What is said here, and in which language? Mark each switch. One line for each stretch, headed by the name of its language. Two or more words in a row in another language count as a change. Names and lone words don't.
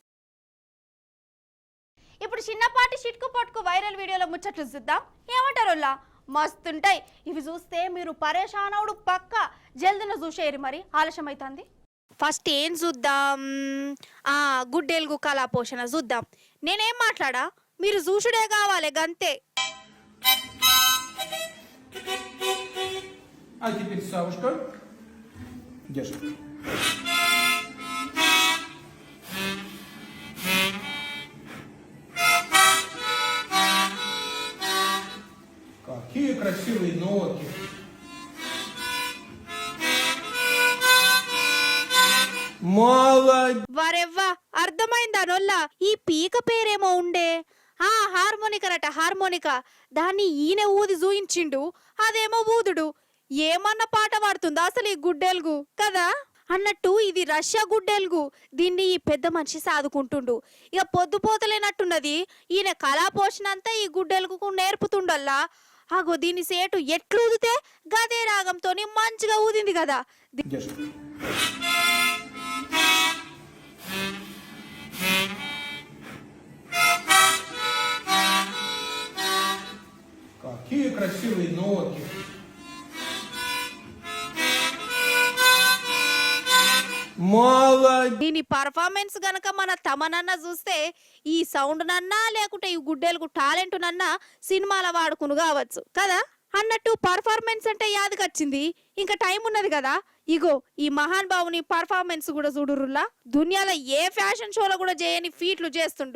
Telugu: ఇప్పుడు చిన్నపాటి చిట్కు పట్టుకు వైరల్ వీడియోలో ముచ్చట్లు చూద్దాం. ఏమంటారోల్లా మస్తుంటాయి ఇవి చూస్తే మీరు పరేషానవుడు పక్క. జల్దిన చూసేయరు మరి, ఆలస్యం అవుతుంది. ఫస్ట్ ఏం చూద్దాం? గుడ్డెలుగు కళా పోషణ చూద్దాం. నేనేం మాట్లాడా, మీరు చూసుడే కావాలి గంతే.
Russian: А теперь Савушка. Держи. Какие красивые нотки. Молодец.
Telugu: వరెవ్వా, అర్థమైందా నొల్లా? ఈ పీక పేరేమో ఉండే హార్మోనికరట, హార్మోనికా. దాన్ని ఈయన ఊది చూయించిండు, అదేమో ఊదుడు. ఏమన్నా పాట పాడుతుందా అసలు ఈ గుడ్డెలుగు కదా. అన్నట్టు ఇది రష్యా గుడ్డెలుగు. దీన్ని ఈ పెద్ద మనిషి సాదుకుంటుండు. ఇక పొద్దుపోతలేనట్టున్నది. ఈయన కళాపోషణ అంతా ఈ గుడ్డెలుగు నేర్పుతుండల్లా. అగో దీని సేటు ఎట్లు ఊదితే గదే రాగంతో మంచిగా ఊదింది కదా.
Russian: Держи. Какие красивые нотки. Молодец.
Telugu: దీని పర్ఫార్మెన్స్ గనక మన తమనన్న చూస్తే ఈ సౌండ్ నన్నా లేకుంటే ఈ గుడ్డెలకు టాలెంట్ నన్నా సినిమాల వాడుకును కావచ్చు కదా. అన్నట్టు పర్ఫార్మెన్స్ అంటే యాదకొచ్చింది, ఇంకా టైం ఉన్నది కదా. ఇగో ఈ మహాన్ బావుని పర్ఫార్మెన్స్ కూడా చూడురుల్లా. దునియాలో ఏ
English: fashion show-lo
Telugu: కూడా చేయని ఫీట్లు చేస్తుండు.